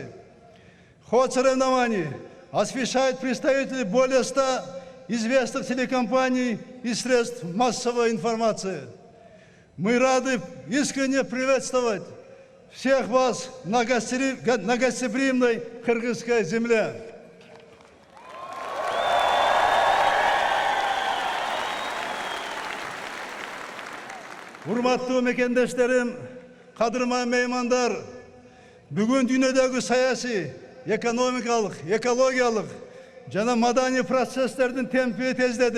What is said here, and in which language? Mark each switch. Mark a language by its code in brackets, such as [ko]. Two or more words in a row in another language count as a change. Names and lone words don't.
[ru] Ход соревнований освещают представители более 100 известных телекомпаний и средств массовой информации. Мы рады искренне приветствовать всех вас на гостеприимной кыргызской земле. [ky] Урматтуу мекендештерим, кадырман меймандар, бүгүн дүйнөдөгү саясий, экономикалык, экологиялык жана маданий процесстердин темпи тездеди.